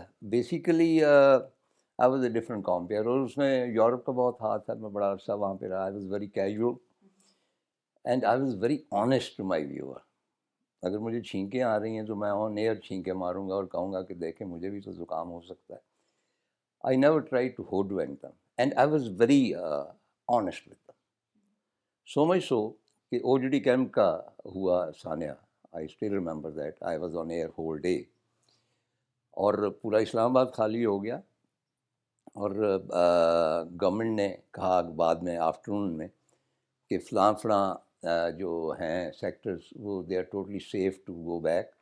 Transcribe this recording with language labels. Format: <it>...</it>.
<en>Basically, I was a different compere</en> <ur>اور اس میں Europe کا بہت ہاتھ تھا. میں بڑا عرصہ وہاں پہ رہا.</ur> <en>I was very casual and I was very honest to my viewer.</en> <ur>اگر مجھے چھینکیں آ رہی ہیں تو میں آن ایئر چھینکیں ماروں گا اور کہوں گا کہ دیکھیں مجھے بھی تو زکام ہو سکتا ہے.</ur> <en>I never tried to hoodwink them and I was very honest with them. So much so</en> <ur>کہ او ڈی ڈی کیمپ کا ہوا ثانیہ.</ur> <en>I still remember that. I was on air whole day.</en> <ur>اور پورا اسلام آباد خالی ہو گیا اور گورنمنٹ نے کہا بعد میں آفٹرنون میں کہ فلاں جو ہیں سیکٹرز وہ</ur> <en>They are totally safe to go back.</en>